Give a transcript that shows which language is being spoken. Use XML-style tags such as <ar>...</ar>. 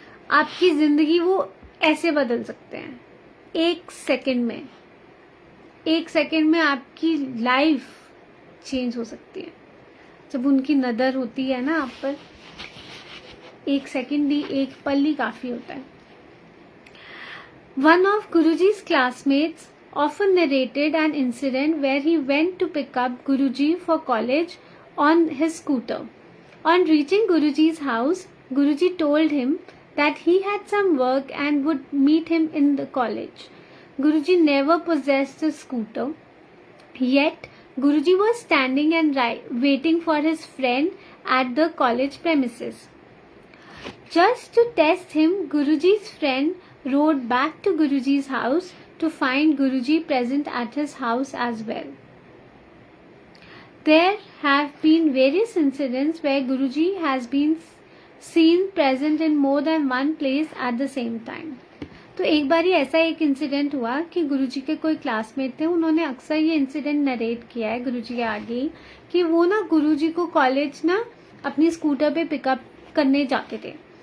<hi>आपकी जिंदगी वो ऐसे बदल सकते हैं एक सेकंड में आपकी लाइफ चेंज हो सकती है. जब उनकी नज़र होती है ना आप पर, एक सेकंड ही, एक पल ही काफी होता है.</hi> <en>One of Guruji's classmates often narrated an incident where he went to pick up Guruji for college on his scooter. On reaching Guruji's house, Guruji told him that he had some work and would meet him in the college. Guruji never possessed a scooter, yet Guruji was standing and waiting for his friend at the college premises. Just to test him, Guruji's friend rode back to Guruji's house to find Guruji present at his house as well. There have been various incidents where Guruji has been seen present in more than one place at the same time.</en> <hi>तो एक बारी ऐसा एक incident हुआ कि गुरुजी के कोई classmate थे, उन्होंने अक्सर ये इंसिडेंट नरेट किया है गुरुजी के आगे कि वो ना गुरुजी को कॉलेज ना अपनी स्कूटर पे पिकअप करने जाते थे.</hi>